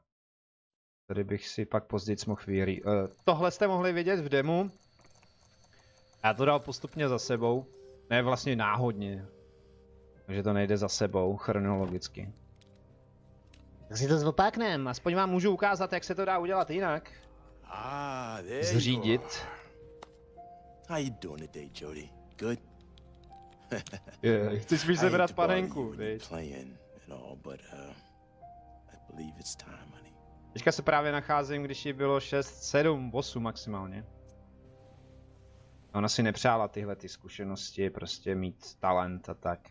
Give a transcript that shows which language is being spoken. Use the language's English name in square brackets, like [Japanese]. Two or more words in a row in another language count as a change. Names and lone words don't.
[Czech] Tady bych si pak později mohl vyjít. Tohle jste mohli vidět v demu. Já to dal postupně za sebou. Ne, vlastně náhodně. Takže to nejde za sebou, chronologicky. Tak si to zopáknem, aspoň vám můžu ukázat, jak se to dá udělat jinak. Zřídit. [English] How you doing today, Jodie? Good? [Czech] Chci spíš sebrat panenku, viď? Teďka se právě nacházím, když jí bylo 6, 7, 8 maximálně. Ona si nepřála tyhle ty zkušenosti, prostě mít talent a tak.